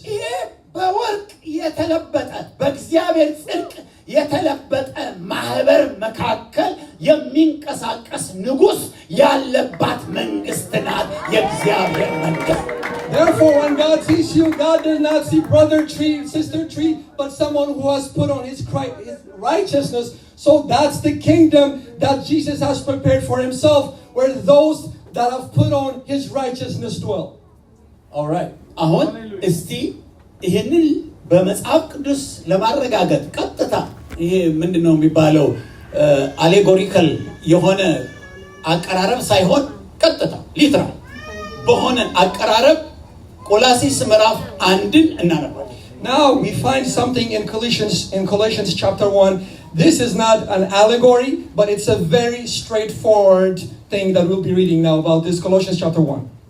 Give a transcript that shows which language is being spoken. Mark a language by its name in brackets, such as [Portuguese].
[Amharic] ይሄ በወርቅ የተለበጠ በእግዚአብሔር ጽድቅ የተለበጠ ማህበር መካከል የሚንቀሳቀስ ንጉስ ያለባት መንግስት ናት የእግዚአብሔር መንግስት። [English] Therefore, when God sees you, God does not see brother tree, sister tree, but someone who has put on His righteousness. So that's the kingdom that Jesus has prepared for Himself, where those that have put on His righteousness dwell. All right. [Amharic] አሁን እስቲ ይሄንን በመጽሐፍ ቅዱስ ለማረጋገጥ ቀጥታ ይሄ ምንድነው የሚባለው አሌጎሪካል የሆነ አቀራረብ ሳይሆን ቀጥታ ሊትራል በሆነ አቀራረብ ቆላስይስ ምዕራፍ 1ን እናነባለን። [English] Now we find something in Colossians chapter 1. This is not an allegory, but it's a very straightforward thing that we'll be reading now about this Colossians chapter 1.